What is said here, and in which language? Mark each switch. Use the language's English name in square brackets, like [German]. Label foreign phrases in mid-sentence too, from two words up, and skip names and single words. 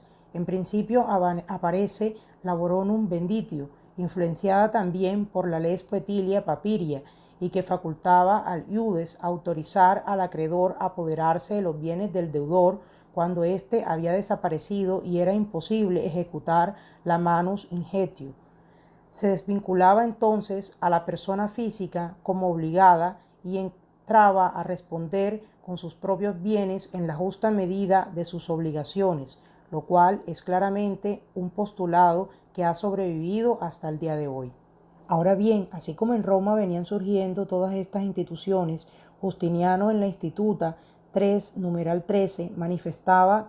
[Spanish] En principio aparece la [Latin] Boronum Venditio, [Spanish] influenciada también por la Lex Poetilia Papiria, y que facultaba al iudes autorizar al acreedor a apoderarse de los bienes del deudor cuando éste había desaparecido y era imposible ejecutar la [Latin] manus ingetio. [Spanish] Se desvinculaba entonces a la persona física como obligada y entraba a responder con sus propios bienes en la justa medida de sus obligaciones, lo cual es claramente un postulado que ha sobrevivido hasta el día de hoy. Ahora bien, así como en Roma venían surgiendo todas estas instituciones, Justiniano en la Instituta 3, numeral 13, manifestaba